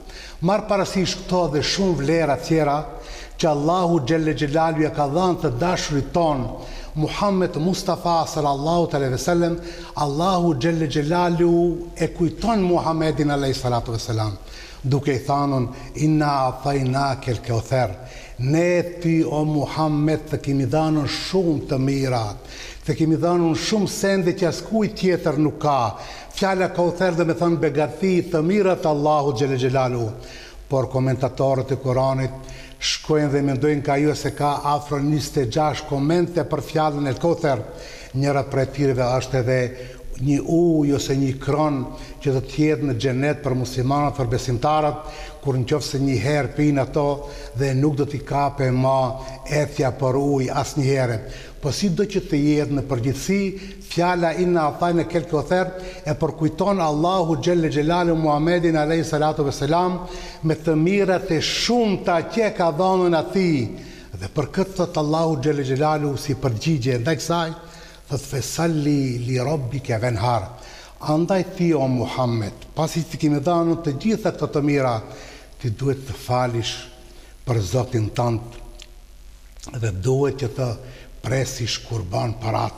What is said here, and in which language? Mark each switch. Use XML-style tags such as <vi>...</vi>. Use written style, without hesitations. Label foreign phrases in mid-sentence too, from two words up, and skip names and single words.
<sq>Marr parasysh këto dhe shumë vlera tjera që Allahu</sq> <ar>جل جلاله</ar> <sq>ja ka dhënë të dashurit ton Muhammed Mustafa</sq> <ar>صلى الله عليه وسلم,</ar> <sq>Allahu</sq> <ar>جل جلاله</ar> <sq>e kujton Muhammedin</sq> <ar>عليه الصلاة والسلام,</ar> <sq>duke i thënë</sq> <ar>إنا أعطيناك الكوثر,</ar> <sq>ne ti o Muhammed të kemi dhënë shumë të mira, të kemi dhënë shumë sende që askujt tjetër nuk ka. Fjala Kauthar do të thonë begati, të mirat Allahu</sq> <ar>جل جلاله.</ar> <sq>Por komentatorët e Kuranit shkojnë dhe mendojnë ka ajo se ka afro 26 komente për fjalën e Kauthar. Njëra prej tyre është edhe një ujë ose një kran që do të jetë në xhenet për muslimanët, për besimtarët, kur nëse një herë pinë ato dhe nuk do t'i kape më ethja për ujë asnjëherë. Po si do që të jetë në përgjithësi, fjala</sq> <ar>إنا أعطيناك الكوثر</ar> <sq>e përkujton Allahu</sq> <ar>جل جلاله</ar> <sq>Muhammedin</sq> <ar>عليه الصلاة والسلام</ar> <sq>me të mirat e shumta që ka dhënë atij. Dhe për këtë thot Allahu</sq> <ar>جل جلاله</ar> <sq>si përgjigje ndaj kësaj, thot</sq> <ar>فصل لربك وانحر.</ar> <sq>Andaj ti o Muhammed, pasi ti kemi dhënë të gjitha këto të mira, ti duhet të falish për Zotin tënd dhe duhet që të presish kurban parat.</sq>